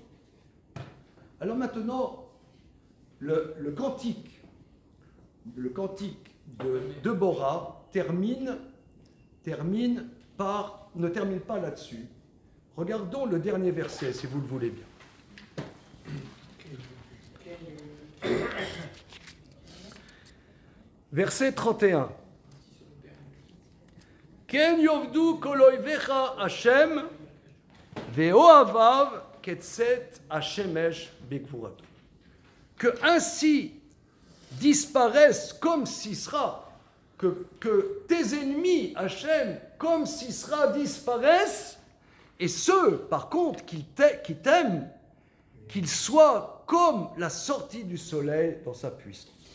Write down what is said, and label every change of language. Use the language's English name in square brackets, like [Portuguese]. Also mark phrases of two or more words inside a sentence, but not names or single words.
[French] Alors maintenant, le cantique de Bora ne termine pas là-dessus. Regardons le dernier verset, si vous le voulez bien. Verset 31. [Hebrew] כן יאבדו כל אויביך ה' ואוהביו כצאת השמש בגבורתו. [French] Que ainsi disparaissent comme Sisra, que tes ennemis, Hashem, comme Sisra disparaissent, et ceux, par contre, qui t'aiment, qu'ils soient comme la sortie du soleil dans sa puissance.